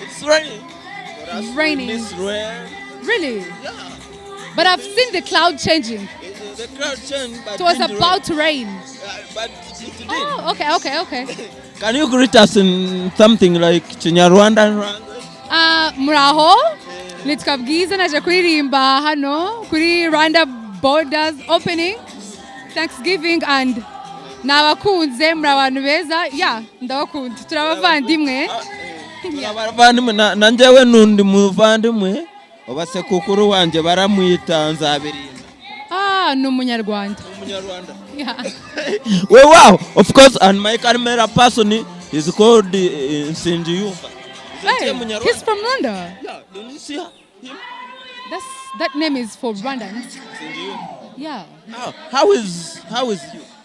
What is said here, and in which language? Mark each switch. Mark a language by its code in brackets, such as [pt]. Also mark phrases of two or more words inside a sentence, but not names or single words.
[en] It's raining. It's raining. It's rain. Really? Yeah. But I've seen the cloud changing. The cloud changed, but it was about to rain. But it didn't. Oh, okay. Can you greet us in something like Kinyarwanda language? [rw] Muraho. Nitwa Bwiza naje kuririmba hano kuri [en] Rwanda borders opening Thanksgiving [rw] and nabakunze murabantu beza. Yeah, ndabakunda. Turabavandimwe. Turabavandimwe nanjewe nundi muvandimwe obasekukuru wanje baramwita Nzabirinda. No Munyarwanda. [en] Yeah. Well, wow, of course, and my camera person is called Sinjiyumba. Hey, he's from Rwanda. Yeah, don't you see him? That name is for Rwandans. Yeah. How is you?